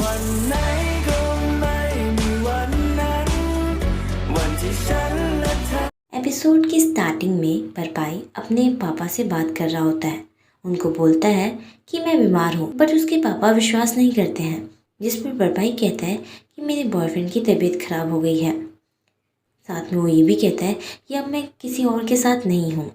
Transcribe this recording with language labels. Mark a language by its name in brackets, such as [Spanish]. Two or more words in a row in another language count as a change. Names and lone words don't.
[Thai] ไหนก็ไม่มีวันนั้นวันที่ฉันและเธอ [Hindi] एपिसोड की स्टार्टिंग में परपाई अपने पापा से बात कर रहा होता है। उनको बोलता है कि मैं बीमार हूँ, बट उसके पापा विश्वास नहीं करते हैं। जिस पर परपाई कहता है कि मेरे बॉयफ्रेंड की तबीयत खराब हो गई है। साथ में वो ये भी कहता है कि अब मैं किसी और के साथ नहीं हूँ।